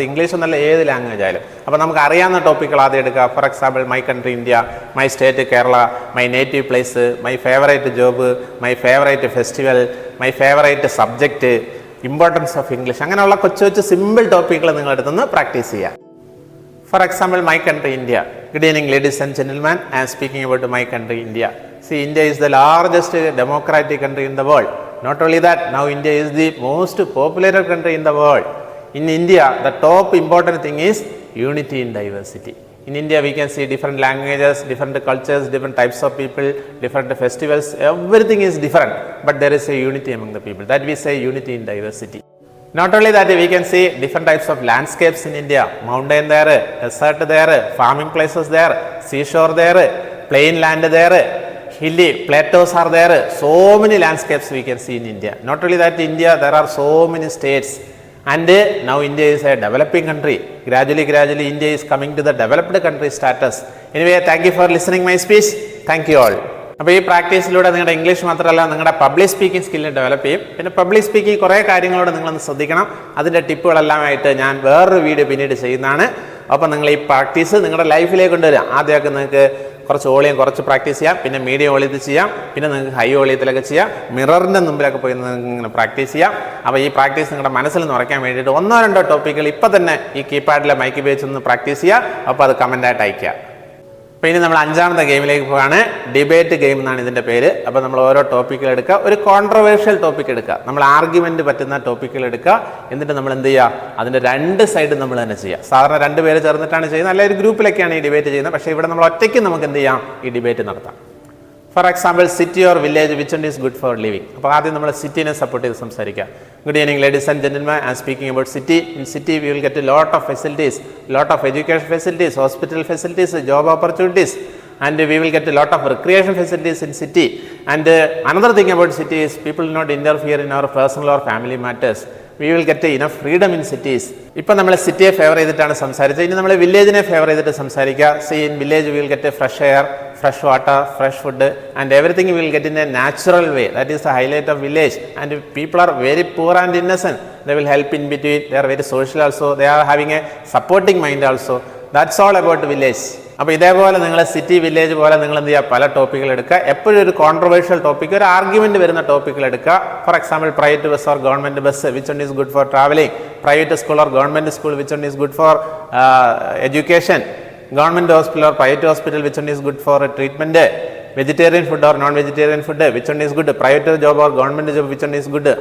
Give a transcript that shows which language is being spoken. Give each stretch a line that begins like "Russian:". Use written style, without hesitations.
Malayalam: അത് ഇംഗ്ലീഷ് എന്നല്ല, ഏത് ലാംഗ്വേജ് ആയാലും. അപ്പോൾ നമുക്ക് അറിയാവുന്ന ടോപ്പിക്കുകൾ ആദ്യം എടുക്കുക.
English: for example, my country India, my state Kerala, my native place, my favourite job, my favourite festival, my favourite subject, importance of English,
Malayalam: അങ്ങനെയുള്ള കൊച്ചു സിമ്പിൾ ടോപ്പിക്കുകൾ നിങ്ങളെടുത്തുനിന്ന് പ്രാക്ടീസ് ചെയ്യുക.
English: For example, my country India. Good evening, ladies and gentlemen. I am speaking about my country India. See, India is the largest democratic country in the world. Not only that, now India is the most popular country in the world. In India, the top important thing is unity in diversity. In India, we can see different languages, different cultures, different types of people, different festivals. Everything is different, but there is a unity among the people. That we say unity in diversity. Not only that, we can see different types of landscapes in India. Mountain there, desert there, farming places there, seashore there, plain land there, hilly plateaus are there. So many landscapes we can see in India. Not only that, India, there are so many states. And now India is a developing country. Gradually India is coming to the developed country status. Anyway, thank you for listening my speech. Thank you all.
Malayalam: അപ്പോൾ ഈ പ്രാക്ടീസിലൂടെ നിങ്ങളുടെ English മാത്രമല്ല, നിങ്ങളുടെ public speaking skill develop ചെയ്യും. പിന്നെ public speaking കുറേ കാര്യങ്ങളോട് നിങ്ങളൊന്ന് ശ്രദ്ധിക്കണം. അതിൻ്റെ ടിപ്പുകളെല്ലാമായിട്ട് ഞാൻ വേറൊരു വീഡിയോ പിന്നീട് ചെയ്യുന്നതാണ്. അപ്പോൾ നിങ്ങൾ ഈ പ്രാക്ടീസ് നിങ്ങളുടെ ലൈഫിലേക്ക് കൊണ്ടുവരിക. ആദ്യമൊക്കെ നിങ്ങൾക്ക് കുറച്ച് വോളിയം കുറച്ച് പ്രാക്ടീസ് ചെയ്യാം, പിന്നെ മീഡിയം വോളിയത്തിൽ ചെയ്യാം, പിന്നെ നിങ്ങൾക്ക് ഹൈ വോളിയത്തിലൊക്കെ ചെയ്യാം, മിററിൻ്റെ മുമ്പിലൊക്കെ പോയി ഇങ്ങനെ പ്രാക്ടീസ് ചെയ്യാം. അപ്പോൾ ഈ പ്രാക്ടീസ് നിങ്ങളുടെ മനസ്സിൽ നിന്ന് ഉറയ്ക്കാൻ വേണ്ടിയിട്ട് 1-2 ടോപ്പിക്കുകൾ ഇപ്പോൾ തന്നെ ഈ കീപാഡിലെ മൈക്ക് ഉപയോഗിച്ചൊന്ന് പ്രാക്ടീസ് ചെയ്യുക. അപ്പോൾ അത് കമൻറ്റായിട്ട് അയയ്ക്കുക. അപ്പോൾ ഇനി നമ്മൾ 5ാമത്തെ ഗെയിമിലേക്ക് പോവാണ്. ഡിബേറ്റ് ഗെയിം എന്നാണ് ഇതിൻ്റെ പേര്. അപ്പോൾ നമ്മൾ ഓരോ ടോപ്പിക്കുകൾ എടുക്കുക, ഒരു കോൺട്രവേഴ്ഷ്യൽ ടോപ്പിക് എടുക്കുക, നമ്മൾ ആർഗ്യുമെൻറ്റ് പറ്റുന്ന ടോപ്പിക്കുകൾ എടുക്കുക. എന്നിട്ട് നമ്മൾ എന്ത് ചെയ്യുക, അതിൻ്റെ 2 സൈഡ് നമ്മൾ തന്നെ ചെയ്യുക. സാധാരണ 2 പേര് ചേർന്നിട്ടാണ് ചെയ്യുന്നത്, അല്ലെങ്കിൽ ഒരു ഗ്രൂപ്പിലൊക്കെയാണ് ഈ ഡിബേറ്റ് ചെയ്യുന്നത്. പക്ഷേ ഇവിടെ നമ്മൾ ഒറ്റയ്ക്ക് നമുക്ക് എന്ത് ചെയ്യാം, ഈ ഡിബേറ്റ് നടത്താം.
English: For example, city or village, which one is good for living.
Malayalam: അപ്പോൾ ആദ്യം നമ്മൾ സിറ്റിനെ സപ്പോർട്ട് ചെയ്ത് സംസാരിക്കുക.
English: Good evening, ladies and gentlemen. I am speaking about city. In city, we will get a lot of facilities, lot of education facilities, hospital facilities, job opportunities, and we will get a lot of recreation facilities in city. And another thing about city is people will not interfere in our personal or family matters. We will get enough freedom in cities.
Malayalam: ഇപ്പോൾ നമ്മൾ സിറ്റിയെ favour ചെയ്തിട്ടാണ് സംസാരിച്ചത്. ഇനി നമ്മൾ വില്ലേജിനെ favour ചെയ്തിട്ട് സംസാരിക്കുക.
English: See, in village we will get a fresh air, fresh water, fresh food, and everything we will get in a natural way. That is the highlight of village. And people are very poor and innocent. They will help in between. They are very social also. They are having a supporting mind also. That's all about village.
Malayalam: അപ്പോൾ ഇതേപോലെ നിങ്ങൾ city village പോലെ നിങ്ങൾ എന്ത് ചെയ്യുക, പല ടോപ്പിക്കുകൾ എടുക്കുക. എപ്പോഴും ഒരു കോൺട്രവേഴ്ഷ്യൽ ടോപ്പിക്, ഒരു ആർഗ്യുമെന്റ് വരുന്ന ടോപ്പിക്കുകൾ എടുക്കുക.
English: For example private bus or government bus, which one is good for travelling, private school or government school, which one is good for education, government hospital or private hospital, which one is good for treatment, vegetarian food or non vegetarian food, which one is good, private job or government job, which one is good.